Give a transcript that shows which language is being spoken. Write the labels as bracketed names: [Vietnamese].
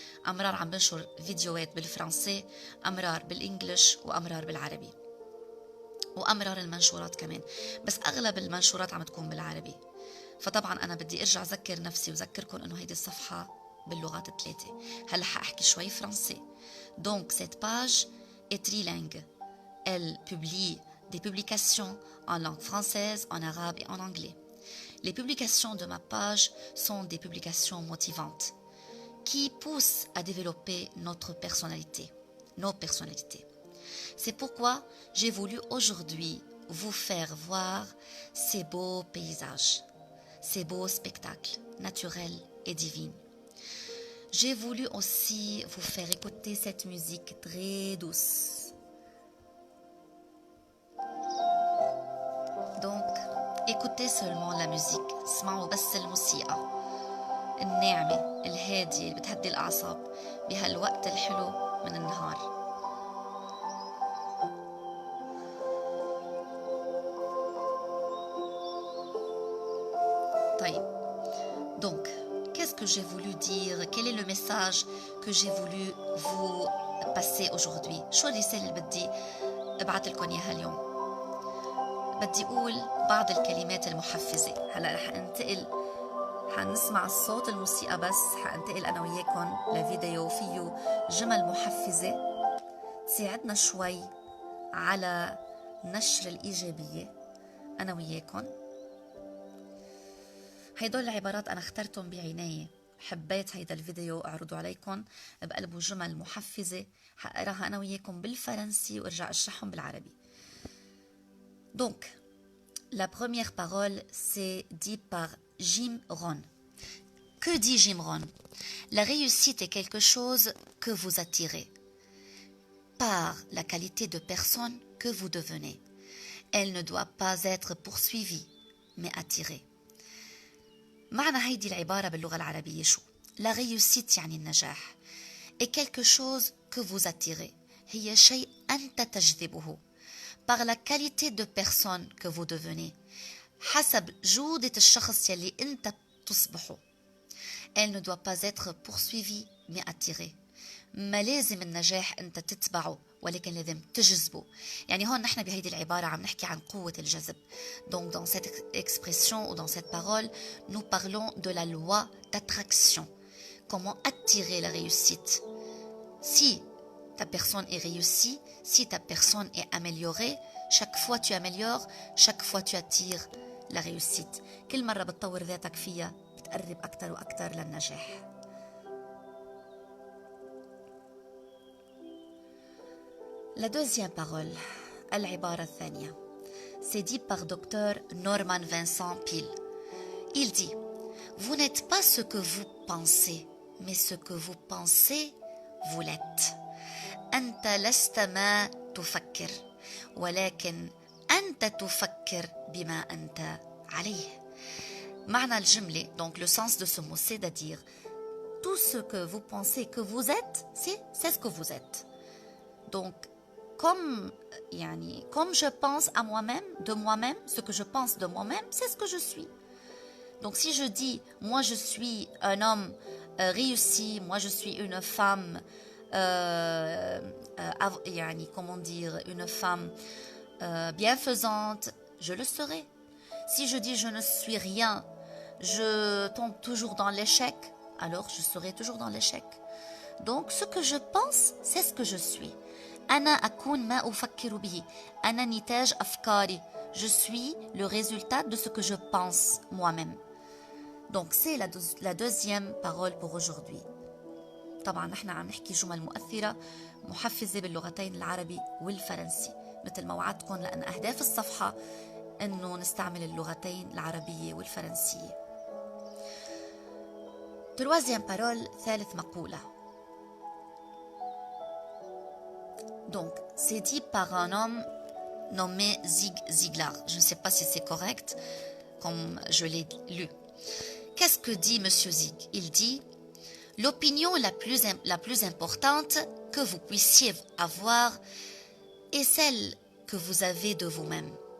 [Arabic] أمرار عم بنشر فيديوهات بالفرنسي، أمرار بالإنجليش، وأمرار بالعربي، وأمرار المنشورات كمان، بس أغلب المنشورات عم تكون بالعربي. فطبعا أنا بدي أرجع أذكر نفسي وذكركم أنه هيدي الصفحة باللغات الثلاثة. هلأ حأحكي شوي فرنسي. [French] Donc cette page est trilingue. Elle publie des publications en langue française, en arabe et en anglais. Les publications de ma page sont des publications motivantes qui poussent à développer notre personnalité, nos personnalités. C'est pourquoi j'ai voulu aujourd'hui vous faire voir ces beaux paysages, ces beaux spectacles naturels et divins. J'ai voulu aussi vous faire écouter cette musique très douce. Donc, écoutez seulement la musique. [Arabic] اسمعوا بس الموسيقى الناعمة الهادية اللي بتهدي الأعصاب بهالوقت الحلو من النهار. طيب. [French] Donc, qu'est-ce que j'ai voulu dire? Quel est le message que j'ai voulu vous passer aujourd'hui? [Arabic] شو الرسالة اللي بدي ابعث لكم اياها اليوم؟ بدي اقول بعض الكلمات المحفزة. هلا رح انتقل، حنسمع الصوت الموسيقى، بس حانتقل انا وياكم لفيديو فيه جمل محفزة تساعدنا شوي على نشر الإيجابية انا وياكم. هيدول العبارات أنا اخترتهم بعناية. حبيت هيدا الفيديو أعرضه عليكم بقلبه جمل محفزة، حقراها أنا وياكم بالفرنسي وارجع أشرحهم بالعربي. [French] Donc, la première parole, c'est dit par Jim Rohn. Que dit Jim Rohn? La réussite est quelque chose que vous attirez par la qualité de personne que vous devenez. Elle ne doit pas être poursuivie, mais attirée. [Arabic] معنى هيدي العبارة باللغة العربية شو؟ لا réussite يعني النجاح. [French] et quelque chose que vous attirez [Arabic] هي شيء أنت تجذبه. [French] par la qualité de personne que vous devenez [Arabic] حسب جودة الشخص يلي أنت تصبحه. [French] elle ne doit pas être poursuivie mais attirée. [Arabic] ما لازم النجاح أنت تتبعه، ولكن لازم تجذبه. يعني هون نحن بهيدي العبارة عم نحكي عن قوة الجذب. [French] Donc dans cette expression ou dans cette parole, nous parlons de la loi d'attraction. Comment attirer la réussite? Si ta personne est réussie, si ta personne est améliorée, chaque fois tu améliores, chaque fois tu attires la réussite. [Arabic] كل مرة بتطور ذاتك فيها بتقرب أكتر وأكتر للنجاح. [French] La deuxième parole, [Arabic] العبارة الثانية, [French] c'est dit par Dr Norman Vincent Peale. Il dit: vous n'êtes pas ce que vous pensez, mais ce que vous pensez, vous l'êtes. [Arabic] أنت لست ما تفكر، ولكن أنت تفكر بما أنت عليه. معنى الجملة, [French] donc le sens de ce mot, c'est-à-dire tout ce que vous pensez que vous êtes, c'est ce que vous êtes. Donc comme je pense à moi-même, de moi-même, ce que je pense de moi-même, c'est ce que je suis. Donc si je dis, moi je suis un homme réussi, moi je suis une femme, comment dire, une femme bienfaisante, je le serai. Si je dis je ne suis rien, je tombe toujours dans l'échec, alors je serai toujours dans l'échec. Donc ce que je pense, c'est ce que je suis. [Arabic] أنا أكون ما أفكر به. أنا نتاج أفكاري. [French] Je suis le résultat de ce que je pense moi-même. Donc c'est la deuxième parole pour aujourd'hui. [Arabic] طبعا نحن عم نحكي جمل مؤثرة محفزة باللغتين العربي والفرنسي مثل ما وعدتكم، لأن أهداف الصفحة أنه نستعمل اللغتين العربية والفرنسية. [French] Troisième parole, [Arabic] ثالث مقولة. [French] Donc, c'est dit par un homme nommé Zig Ziglar. Je ne sais pas si c'est correct, comme je l'ai lu. Qu'est-ce que dit Monsieur Zig? Il dit: l'opinion la plus importante que vous puissiez avoir est celle que vous avez de vous-même.